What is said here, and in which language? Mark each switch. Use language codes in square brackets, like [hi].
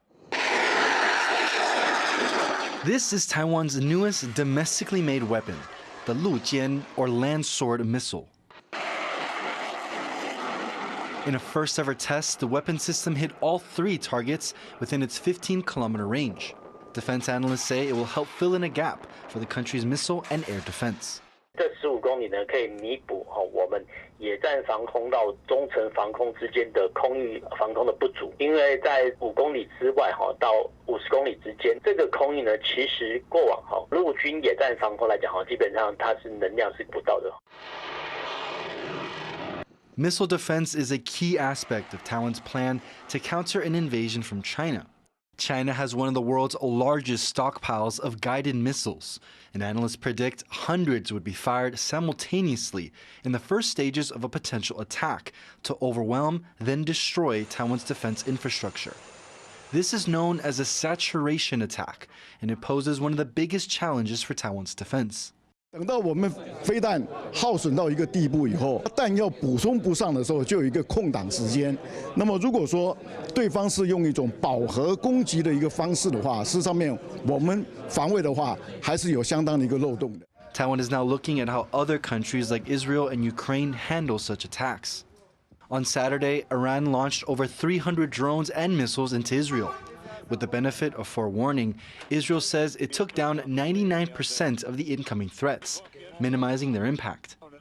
[en] This is Taiwan's newest domestically made weapon, the Lujian, or land sword missile. In a first-ever test, the weapon system hit all 3 targets within its 15-kilometer range. Defense analysts say it will help fill in a gap for the country's missile and air defense. [zh] 这15公里呢，可以弥补我们野战防空到中程防空之间的空域防空的不足。因为在5公里之外到50公里之间，这个空域呢，其实过往陆军野战防空来讲基本上它是能量是不到的。 [en] Missile defense is a key aspect of Taiwan's plan to counter an invasion from China. China has one of the world's largest stockpiles of guided missiles, and analysts predict hundreds would be fired simultaneously in the first stages of a potential attack to overwhelm, then destroy Taiwan's defense infrastructure. This is known as a saturation attack, and it poses one of the biggest challenges for Taiwan's defense. [zh] 等到我们飞弹耗损到一个地步以后，弹药补充不上的时候，就有一个空档时间。那么如果说对方是用一种饱和攻击的一个方式的话，事实上面我们防卫的话，还是有相当的一个漏洞的。 [en] Taiwan is now looking at how other countries like Israel and Ukraine handle such attacks. On Saturday, Iran launched over 300 drones and missiles into Israel. With the benefit of forewarning, Israel says it took down 99% of the incoming threats, minimizing their impact.